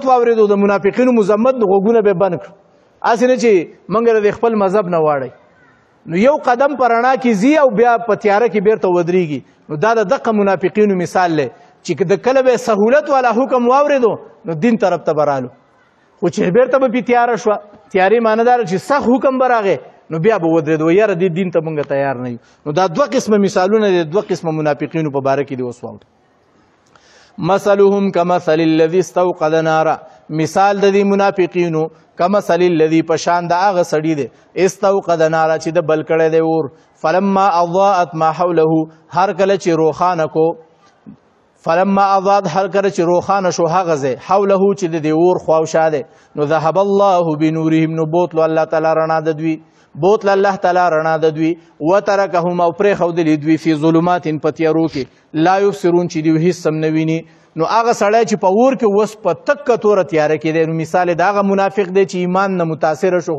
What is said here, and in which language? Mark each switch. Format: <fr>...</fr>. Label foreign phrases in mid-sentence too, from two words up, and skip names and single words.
<ps>واورېدو د منافقینو مذمت د غوږونه به بند کړو هسې نه چې موږ د خپل مذهب نه واړئ نو یو قدم په رڼا کې ځي او بیا په تیاره کې بیرته ودرېږي نو دا د دغه منافقینو مثال دی چې د کله به سهولت والا حکم واورېدو نو دین طرف ته به رالو خو چې بیرته به پې تیاره شوه تیارې معنی دا چې سخت حکم به راغی نو بیا به ودرېدو یاره دې دین ته مونږ تیار نه یو نو دا دوه قسمه مثالونه دي دوه قسمه منافقینو په باره کې دي اوس واورو</ps> <ar>مثلهم کمثل الذي استوقد نارا</ar> <ps>مثال د دې منافقینو</ps> <ar>کمثل الذي</ar> <ps>په شان د هغه سړي دی</ps> <ar>استوقد نارا</ar> <ps>چې د بل کړی دی اور</ps> <ar>فلما اضاءت ما حوله</ar> <ps>هر کله چې روښانه کو</ps> <ar>فلما اضاءت</ar> <ps>هر کله چې روښانه شو هغه ځای حوله چې د دې اور خواوشا دی نو</ps> <ar>ذهب الله بنورهم</ar> <ps>نو بوتلو الله تعالی رڼا د دوی بوتل الله تعالی رڼا د دوی وترکهم او پرېښودلي دوی</ps> <ar>فی ظلمات</ar> <ps>په تیارو کې</ps> <ar>لا یبصرون</ar> <ps>چې دوی هېڅ هم نه ویني نو هغه سړی چې په اور کې اوس په تکه توره تیاره کې دی نو مثال د هغه منافق دی چې ایمان نه متاثره شو خو</ps>